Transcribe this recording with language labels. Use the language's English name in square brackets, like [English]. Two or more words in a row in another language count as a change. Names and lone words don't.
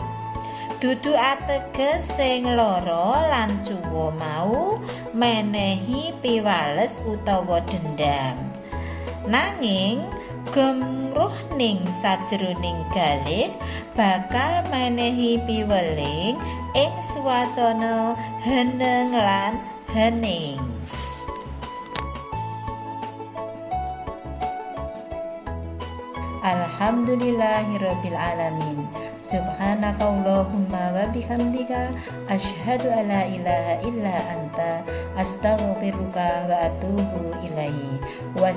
[Javanese] Dudu ateges sing lara lan cuwa mau menehi piwales utawa dendam. Nanging gemruh ning sajroning galih bakal menehi piweling ing swasana heneng lan hening. [Arabic] الحمد لله رب العالمين. سبحانك اللهم وبحمدك أشهد أن لا إله إلا أنت أستغفرك وأتوب إليه.